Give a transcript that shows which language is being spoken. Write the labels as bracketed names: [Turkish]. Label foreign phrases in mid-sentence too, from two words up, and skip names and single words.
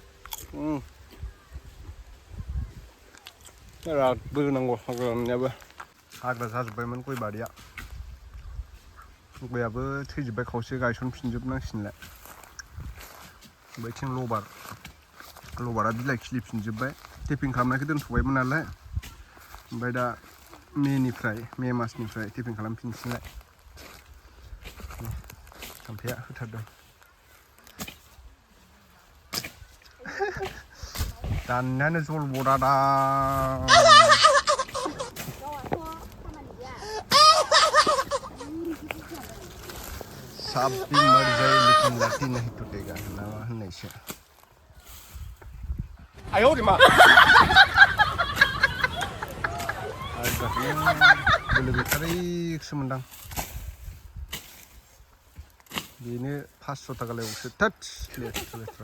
[Bodo] बिराद बोनांगौ हाग्रा दाननायाबो हाग्रा जाजोब्बायमोन गय बारिया गयाबो थैजोब्बाय खावसे गायसनफिनजोबनांसिगोनलाय बैथिं लबारा बिलाइ खिलिफिनजोब्बाय टेपिं खालामनायखौ दोनथ'बायमोन नालाय ओमफ्राय दा मे मासनिफ्राय टेपिं खालामफिनसैलाय थाम्फैया होथारदों [Hindi] दाननायानो जल बदादा साबि मर जाए लेकिन लाठी नहीं टूटेगा ना होननायसो [Bodo] आयौ रे मा बोलो गैथारैसो मोनदां बेनो 500 थाखा लायबावसो थोद लेथ्रा